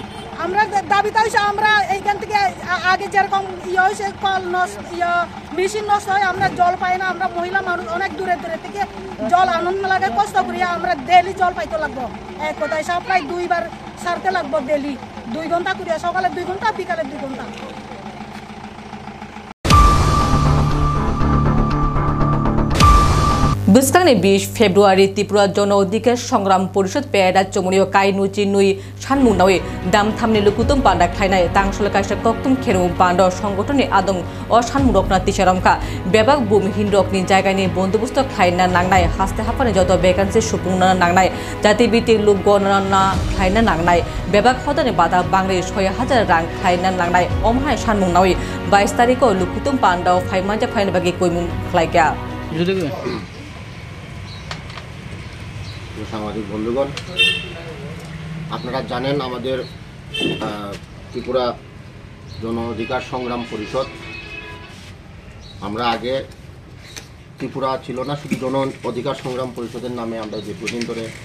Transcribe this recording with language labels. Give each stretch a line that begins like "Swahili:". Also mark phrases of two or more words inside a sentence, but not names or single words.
Bangla: আমরা দাবিটা হচ্ছে আমরা এইখান থেকে আগে যেরকম হয়েছে কল নষ্ট মেশিন নষ্ট হয়, আমরা জল পাই না। আমরা মহিলা মানুষ অনেক দূরে দূরে থেকে জল আনন্দ লাগে কষ্ট করি, আমরা ডেলি জল পাইতে লাগবো। এক কথায় সাপ্লাই 2 বার সারতে লাগবো ডেলি, 2 ঘন্টা করিয়া, সকালে 2 ঘন্টা, বিকালে 2 ঘন্টা।
Kok Borok: बुस्कांनि 20 फेब्रुवारि त्रिपुरा जन अधिकार संग्राम परिषद पेड़ा चमुनियो काइनु चिनुई सानमुनावे दामथामनि लुकुतुम पांडा खायनाय तांसल कायसा कक्तुम खेरु पांडा संगठननि आदं अ सानमुरकना तिसारामखा बेबाक भूमिहीन रकनि जायगानि बन्दोबस्त खायना नांनाय हास्ते हाफानि जत भेकान्सि सुपुंना नांनाय जाति बिति लोक गणना खायना नांनाय बेबाक हदानि बादा बांग्रे 6000 रां खायना नांनाय अमहाय सानमुनावे 22 तारिखो लुकुतुम पांडा फाइमानजा फाइन बागि कयमुं खालायगा।
Bangla: সাংবাদিক বন্ধুগণ, আপনারা জানেন আমাদের ত্রিপুরা জন অধিকার সংগ্রাম পরিষদ, আমরা আগে ত্রিপুরা ছিল না, শুধু জন অধিকার সংগ্রাম পরিষদের নামে আমরা দীর্ঘদিন ধরে